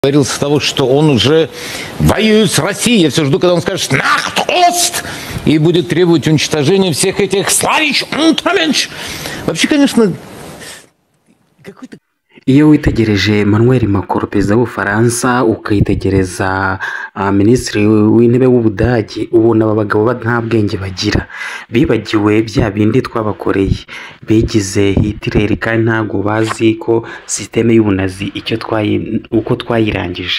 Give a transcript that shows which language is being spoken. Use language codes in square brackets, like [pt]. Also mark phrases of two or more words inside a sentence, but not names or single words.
[ru] Говорил с того, что он уже воюет с Россией. Я все жду, когда он скажет [de] «Nach Ost!» [ru] и будет требовать уничтожения всех этих [de] «Slawisch Untermensch». [ru] Вообще, конечно, какой-то... [rw] Iyo witegereje Emmanuel Macron perezida w'Ubufaransa ukayitegereza minisitiri w'intebe w'Ubudage ubona aba bagabo nta bwenge bagira, bibagiwe bya bindi twabakoreye, bigize Hitler kandi ntago bazi ko systeme y'ubunazi uko twayirangije.